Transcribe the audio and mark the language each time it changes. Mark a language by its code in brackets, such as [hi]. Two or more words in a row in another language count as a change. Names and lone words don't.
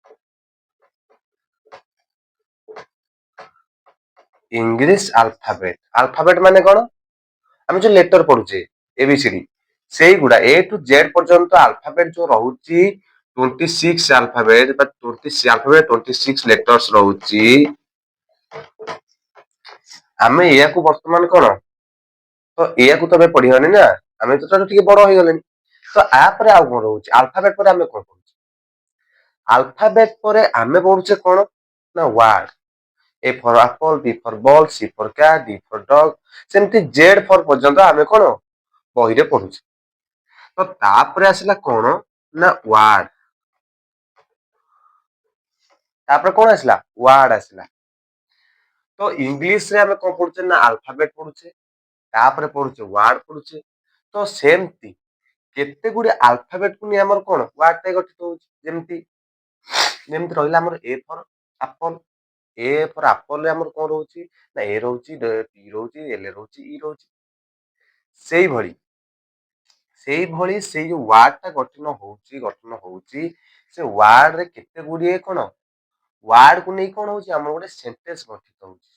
[en] English alphabet, [or] ଆଲଫାବେଟ ମାନେ କଣ, ଆମେ ଯୋଉ ଲେଟର ପଢୁଛେ ABCD, ସେଇଗୁଡା [en] A to Z [or] ପର୍ଯ୍ୟନ୍ତ ଆଲଫାବେଟ ଯୋଉ ରହୁଛି 26 ଆଲଫାବେଟ ବା 26 ଲେଟର୍ସ ରହୁଛି। ଆମେ ଏହାକୁ ବର୍ତ୍ତମାନ କଣ, ତ ଏହାକୁ ତ ଏବେ ପଢିବାନି ନା, ଆମେ ତ ଟିକେ ବଡ ହେଇଗଲେଣି। ତ ଆପରେ ଆଉ କଣ ରହୁଛି, ଆଲଫାବେଟ ପରେ ଆମେ କଣ ପଢୁଛେ, ଆଲଫାବେଟ ପରେ ଆମେ ପଢୁଛେ କଣ ନା ୱାର୍ଡ। [en] A for apple, B for ball, C for cat, D for dog, [or] ସେମିତି [en] Z for [or] ପର୍ଯ୍ୟନ୍ତ ଆମେ କଣ ବହିରେ ପଢୁଛେ। ତ ତାପରେ ଆସିଲା କଣ ନା ୱାର୍ଡ। ତାପରେ କଣ ଆସିଲା, ୱାର୍ଡ ଆସିଲା। ତ ଇଂଲିଶରେ ଆମେ କଣ ପଢୁଛେ ନା ଆଲଫାବେଟ ପଢୁଛେ, ତାପରେ ପଢୁଛେ ୱାର୍ଡ ପଢୁଛେ। ତ ସେମିତି କେତେ ଗୁଡେ ଆଲଫାବେଟକୁ ନେଇ ଆମର କଣ ୱାର୍ଡଟା ଗଠିତ ହଉଛି। ଯେମିତି ରହିଲା ଆମର [en] A for apple, A for apple [or] ରେ ଆମର କଣ ରହୁଛି ନା A ରହୁଛି, P ରହୁଛି, L ରହୁଛି, E ରହୁଛି। ସେଇଭଳି ସେଇ ଯୋଉ ୱାର୍ଡଟା ଗଠନ ହଉଛି ସେ ୱାର୍ଡରେ କେତେ ଗୁଡିଏ କଣ ୱାର୍ଡକୁ ନେଇ କଣ ହଉଛି ଆମର ଗୋଟେ ସେଣ୍ଟେନ୍ସ ଗଠିତ ହଉଛି।